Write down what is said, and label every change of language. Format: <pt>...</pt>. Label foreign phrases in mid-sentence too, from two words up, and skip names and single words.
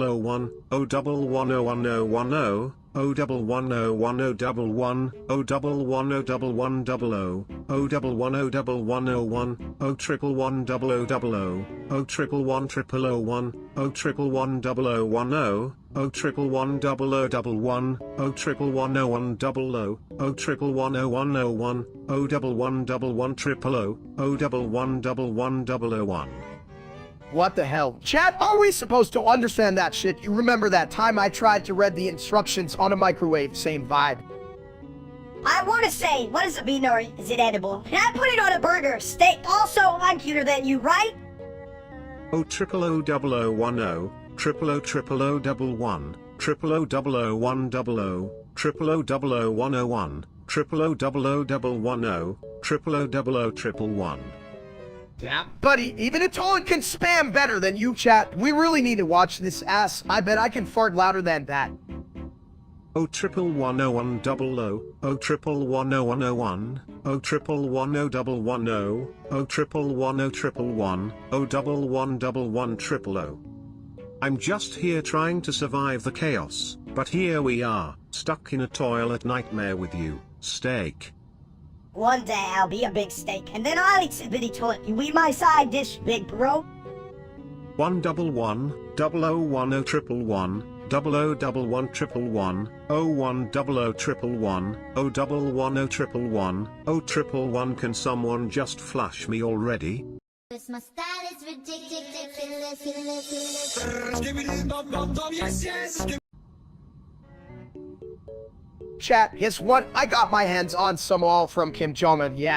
<en>o one, O double one o one o one o, O double one o one o double one, O double one o double one double o, O double one o double one o one, O triple one double o double o, O triple one triple o one, O triple one double o one o, O triple one double o double one, O triple one o one double o, O triple one o one o one, O double one triple o, O double one double o one. What the hell? Chat, are we supposed to understand that shit? You remember that time I tried to read the instructions on a microwave? Same vibe. I want to say, what is a bean or is it edible? Can I put it on a burger? Steak. Also, I'm cuter than you, right? O triple o double o one o, triple o double one, triple o double o one double o, triple o double o one o one, triple o double one o, triple o double o triple one. Yeah, buddy, even a toilet can spam better than you, chat. We really need to watch this ass. I bet I can fart louder than that. O triple one o one double o, O triple one o one o one, O triple one o double one o, O triple one o triple one, O double one triple o. I'm just here trying to survive the chaos, but here we are, stuck in a toilet nightmare with you, steak. One day I'll be a big steak, and then I'll eat some bitty toilet. You eat my side dish, big bro. One double o one o triple one, double one triple one, O one double o triple one, O double one o triple one, O triple one. Can someone just flush me already? This my style is ridiculous. Chat, guess what? I got my hands on some oil from Kim Jong-un, yeah.</en>